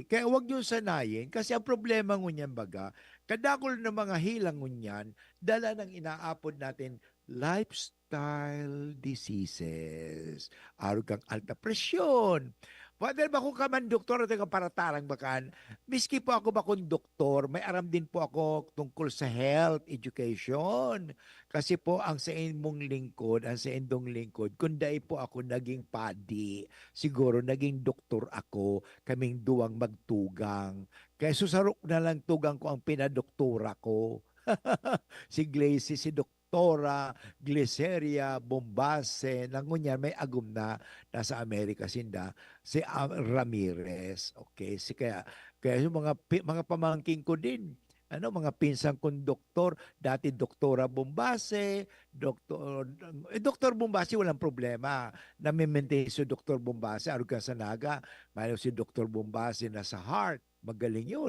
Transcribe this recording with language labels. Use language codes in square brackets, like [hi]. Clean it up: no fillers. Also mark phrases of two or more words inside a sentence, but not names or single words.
[bik] Kaya huwag niyong sanayin kasi ang problema ngunyan baga, kadakol ng mga hilang ngunyan, dala ng inaapod natin [en] lifestyle diseases. [bik] Araw kang alta presyon. Father, ba kung ka man doktor at paratarang bakan, miski po ako ba kung doktor, may aram din po ako tungkol sa [en] health education. [bik] Kasi po ang sa imong lingkod, ang sa indong lingkod, kung dai po ako naging padi, siguro naging doktor ako, kaming duwang magtugang. Kaya susarok na lang tugang ko ang pinadoktora ko. Si Glacy, si Doktora Glyceria Bombase, nangunyan may agum na nasa Amerika sinda, si Ramirez. [tl] Okay, kaya yung mga pamangking ko din, ano, mga pinsang kong doktor, dati Doktora Bombase, Doktor Bombase walang problema. Nami-maintain si Doktor Bombase, arugan sa Naga, mayroon si Doktor Bombase na sa heart, magaling yun.